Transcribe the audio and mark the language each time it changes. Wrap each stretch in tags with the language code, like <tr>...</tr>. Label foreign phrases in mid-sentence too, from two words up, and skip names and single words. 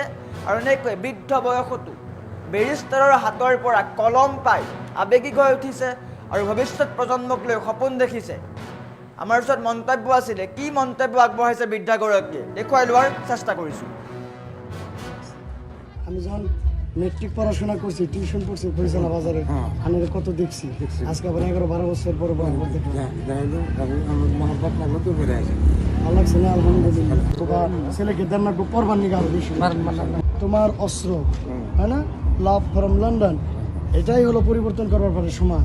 <as>আৰু এনেকৈ বৃদ্ধ বয়সতো বেৰিষ্টাৰৰ হাতৰ পৰা কলম পাই আবেগিক হৈ উঠিছে, আৰু ভৱিষ্যত প্ৰজন্মক লৈ সপোন দেখিছে। আমাৰ ওচৰত মন্তব্য আছিলে, কি মন্তব্য আগবঢ়াইছে বৃদ্ধাগৰাকীয়ে দেখুৱাই লোৱাৰ চেষ্টা কৰিছোঁ।</as> <bn>আমি যখন মেট্রিক পড়াশোনা করছি, টিউশন পড়ছি ফরিচানা বাজারে, আমি কত দেখছি। আজকে আবার 11-12 বছর পরে ভালো লাগছে না, আলহামদুলিল্লাহ। তোমার ছেলেকে দেন পড়বার নিয়ে আরো বেশি। তোমার অস্ত্র, হয় না,</bn> <en>love from London,</en> <bn>এটাই হলো পরিবর্তন করবার পারে সমাজ।</bn>